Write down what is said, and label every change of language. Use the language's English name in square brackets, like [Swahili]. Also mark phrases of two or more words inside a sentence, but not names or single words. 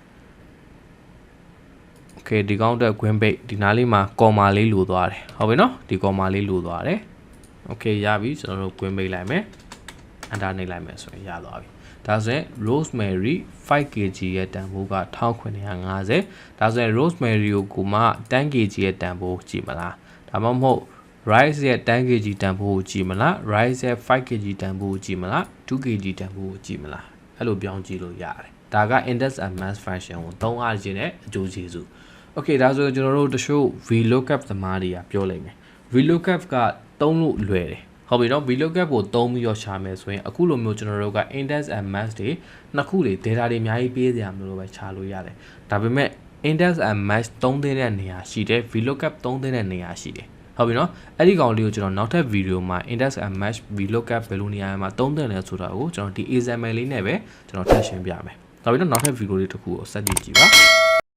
[Burmese] okay ဒီကောင်အတွက် [English] green base [Burmese] ဒီနားလေးမှာ comma လေးလိုသွားတယ်ဟုတ်ပြီနော်ဒီ comma လေးလိုသွားတယ် okay ရပြီကျွန်တော်တို့ [English] green base [Burmese] လိုက်မယ် enter နှိပ်လိုက်မယ်ဆိုရင်ရသွားပြီဒါဆိုရင် rosemary 5kg ရဲ့တန်ဖိုးက1950ဒါဆိုရင် rosemary ကိုမှ 10kg ရဲ့တန်ဖိုးကြည့်မလားဒါမှမဟုတ် rice ရဲ့ 10kg တန်ဖိုးကိုကြည့်မလား rice ရဲ့ 5kg တန်ဖိုးကိုကြည့်မလား 2kg တန်ဖိုးကိုကြည့်မလားအဲ့လို ပြောင်းကြည့်လို့ရတယ်ဒါက [English] index and match function [Burmese] ကိုသုံးအားခြင်းနဲ့အကျိုးကျေးဇူး okay ဒါဆိုကျွန်တော်တို့တချို့ vlookup သမားတွေက ပြောလိုက်မယ် vlookup ကသုံးလို့လွယ်တယ်ဟုတ်ပြီနော် vlookup ကိုသုံးပြီးတော့ရှာမယ်ဆိုရင်အခုလိုမျိုးကျွန်တော်တို့က [English] index and match [Burmese] တွေနှစ်ခုတွေ data တွေအများကြီးပေးစရာမလိုပဲရှာလို့ရတယ်ဒါပေမဲ့ [English] index and match [Burmese] သုံးတဲ့နေရာရှိတယ် vlookup သုံးတဲ့နေရာရှိတယ်ဟုတ်ပြီနော်အဲ့ဒီကောင်လေးကိုကျွန်တော်နောက်ထပ်ဗီဒီယိုမှာ [English] index and match vlookup [Burmese] ဘယ်လိုနေရာမှာသုံးတဲ့လဲဆိုတာကိုကျွန်တော်ဒီ example လေးနဲ့ပဲကျွန်တော်ထပ်ရှင်းပြမယ်ဟုတ်ပြီနော်နောက်ထပ်ဗီဒီယိုလေးတစ်ခုကိုဆက်ကြည့်ကြည့်ပါ